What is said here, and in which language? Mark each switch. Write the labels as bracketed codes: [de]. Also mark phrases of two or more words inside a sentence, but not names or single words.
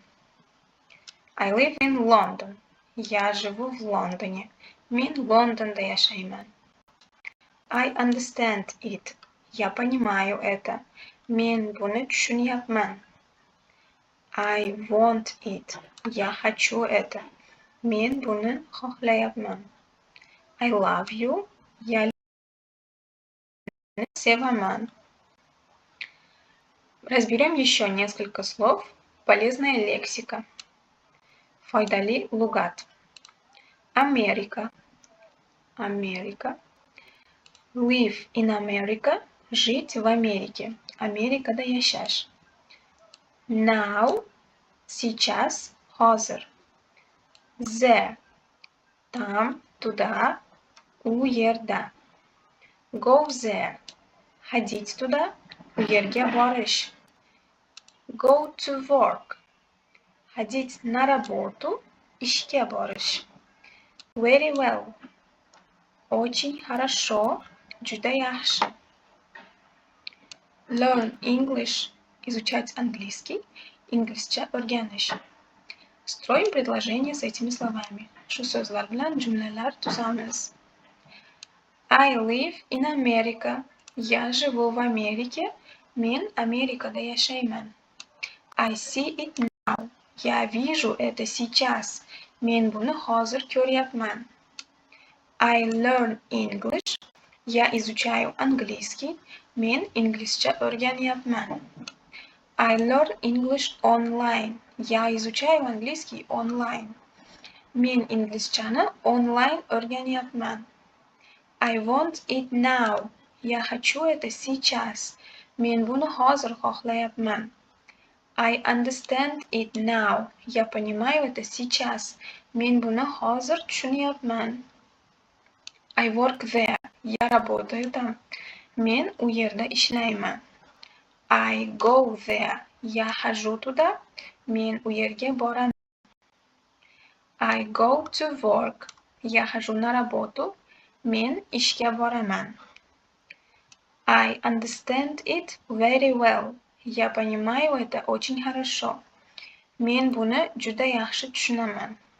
[en] I live in London. [ru] Я живу в Лондоне. [uz] Men Londonda yashayman. [en] I understand it. [ru] Я понимаю это. [uz] Men buni tushunyapman. [en] I want it. [ru] Я хочу это. [uz] Men buni xohlayapman. [en] I love you. [uz] Я sevaman. [ru] Разберем еще несколько слов. Полезная лексика. [uz] Foydali lug'at. [ru] Америка. Америка. [en] Live in America. [ru] Жить в Америке. [uz] Amerikada yashash. Now. [ru] Сейчас. Hozir. There. Там, туда, [uz] u yerda. [en] Go there. [ru] Ходить туда, [uz] u yerga borish. [en] Go to work. [ru] Ходить на работу, [uz] ishga borish. [en] Very well. [ru] Очень хорошо, [uz] juda yaxshi. [en] Learn English. [ru] Изучать английский. [uz] Inglizcha o'rganish. [ru] Строим предложение с этими словами. [uz] Shu so'zlar bilan jumlalar tuzamiz. [en] I live in America. [ru] Я живу в Америке. [uz] Men Amerikada yashayman. [en] I see it now. [ru] Я вижу это сейчас. [uz] Men buni hozir ko'ryapman. [en] I learn English. [ru] Я изучаю английский. [uz] Men inglizcha o'rganyapman. [en] I learn English online. [ru] Я изучаю английский онлайн. [uz] Men inglizchani онлайн o'rganyapman. [en] I want it now. [ru] Я хочу это сейчас. [uz] Men buni hozir xohlayapman. [en] I understand it now. [ru] Я понимаю это сейчас. [uz] Men buni hozir tushunyapman. [en] I work there. [ru] Я работаю там. [uz] Men u yerda ishlayman. [en] I go there. [ru] Я хожу туда. [uz] Men u yerga boraman. [en] I go to work. [ru] Я хожу на работу. [uz] Men ishga boraman. [en] I understand it very well. [ru] Я понимаю это очень хорошо. [uz] Men buni juda yaxshi tushunaman.